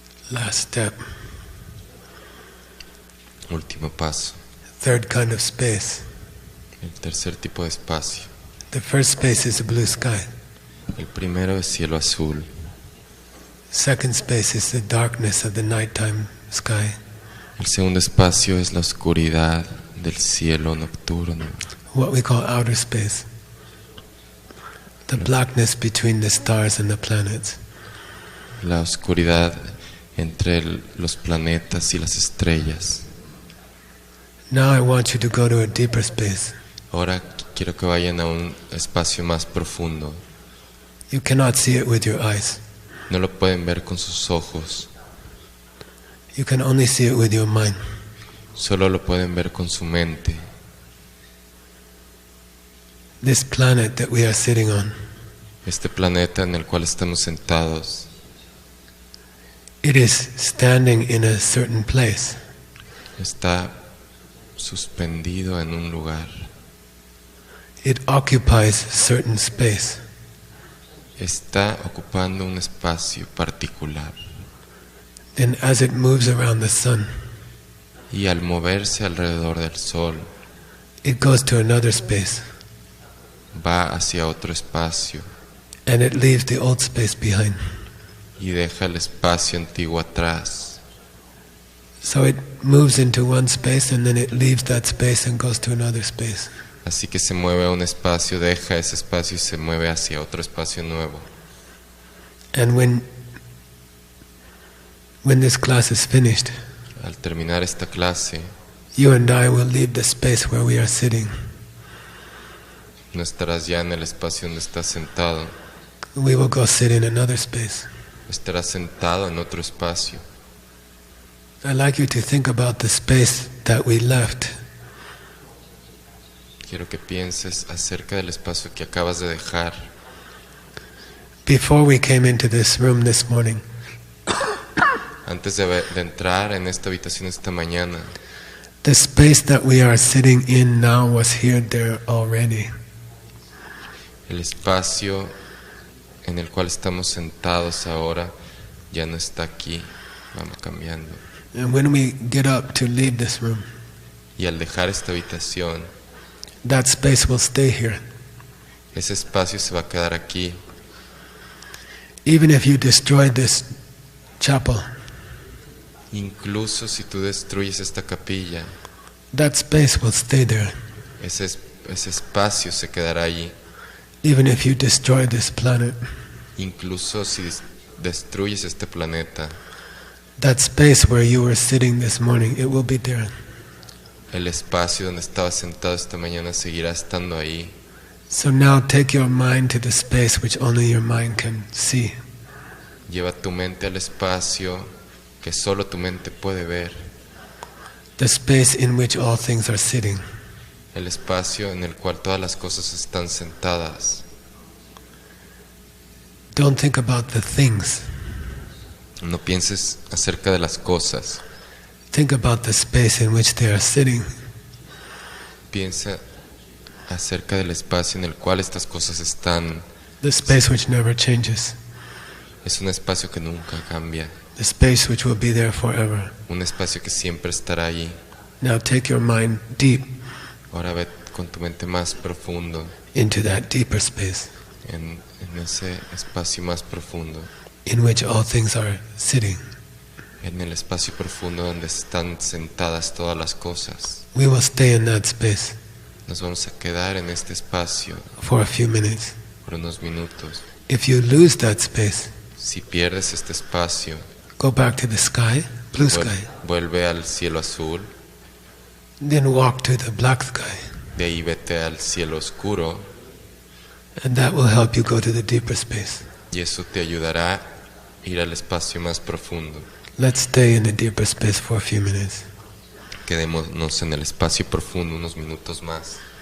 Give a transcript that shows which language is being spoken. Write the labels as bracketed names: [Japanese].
[English] Last step. [Spanish] Último paso, [English] Third kind of space. [Spanish] el tercer tipo de espacio. [English] The first space is the blue sky. [Spanish] El primero es cielo azul. [English] Second space is the darkness of the nighttime sky. [Spanish] El segundo espacio es la oscuridad del cielo nocturno, [English] What we call outer space. The blackness between the stars and the planets. [Spanish] la oscuridad entre los planetas y las estrellas. [English] Now I want you to go to a deeper space. [Spanish] Ahora quiero que vayan a un espacio más profundo. [English] You cannot see it with your eyes. [Spanish] No lo pueden ver con sus ojos, [English] You can only see it with your mind. [Spanish] solo lo pueden ver con su mente. [English] This planet that we are sitting on, [Spanish] Este planeta en el cual estamos sentados [English] it is standing in a certain place. [Spanish] está suspendido en un lugar. [English] It occupies certain space. [Spanish] Está ocupando un espacio particular. [English] Then as it moves around the sun, [Spanish] Y al moverse alrededor del sol, [English] it goes to another space. [Spanish] Va hacia otro espacio [English] And it leaves the old space behind. [Spanish] y deja el espacio antiguo atrás. [English] So it moves into one space and then it leaves that space and goes to another space. [Spanish] Así que se mueve a un espacio, deja ese espacio y se mueve hacia otro espacio nuevo. [English] And when this class is finished, [Spanish] Al terminar esta clase, [English] you and I will leave the space where we are sitting. [Spanish] no estarás ya en el espacio donde estás sentado, [English] We will go sit in another space. [Spanish] estarás sentado en otro espacio. [English] I'd like you to think about the space that we left. [Spanish] Quiero que pienses acerca del espacio que acabas de dejar. [English] Before we came into this room this morning, [Spanish] Antes de entrar en esta habitación esta mañana, [English] the space that we are sitting in now was here, there already. [Spanish] el espacio en el cual estamos sentados ahora ya no está aquí, vamos cambiando. [English] And when we get up to leave this room, [Spanish] Y al dejar esta habitación, [English] that space will stay here. [Spanish] ese espacio se va a quedar aquí. [English] Even if you destroy this chapel, [Spanish] Incluso si tú destruyes esta capilla, [English] that space will stay there. [Spanish] ese espacio se quedará allí. [English] Even if you destroy this planet, [Spanish] Incluso si destruyes este planeta, [English] that space where you were sitting this morning, it will be there. [Spanish] el espacio donde estabas sentado esta mañana seguirá estando ahí. [English] So now take your mind to the space which only your mind can see. [Spanish] Lleva tu mente al espacio que solo tu mente puede ver, [English] The space in which all things are sitting. [Spanish] el espacio en el cual todas las cosas están sentadas. [English] Don't think about the things. [Spanish] No pienses acerca de las cosas, [English] Think about the space in which they are sitting. [Spanish] piensa acerca del espacio en el cual estas cosas están. [English] The space which never changes. [Spanish] Es un espacio que nunca cambia, [English] The space which will be there forever. [Spanish] un espacio que siempre estará allí. [English] Now take your mind deep [Spanish] Ahora ve con tu mente más profundo, [English] into that deeper space [Spanish] en ese espacio más profundo, [English] in which all things are sitting. [Spanish] en el espacio profundo donde están sentadas todas las cosas. [English] We will stay in that space [Spanish] Nos vamos a quedar en este espacio [English] for a few minutes. [Spanish] por unos minutos. [English] If you lose that space, [Spanish] Si pierdes este espacio, [English] go back to the sky, blue sky, [Spanish] vuelve al cielo azul, [English] then walk to the black sky, [Spanish] de ahí vete al cielo oscuro, [English] and that will help you go to the deeper space. [Spanish] y eso te ayudará a ir al espacio más profundo. [English] Let's stay in the deeper space for a few minutes. [Spanish] Quedémonos en el espacio profundo unos minutos más.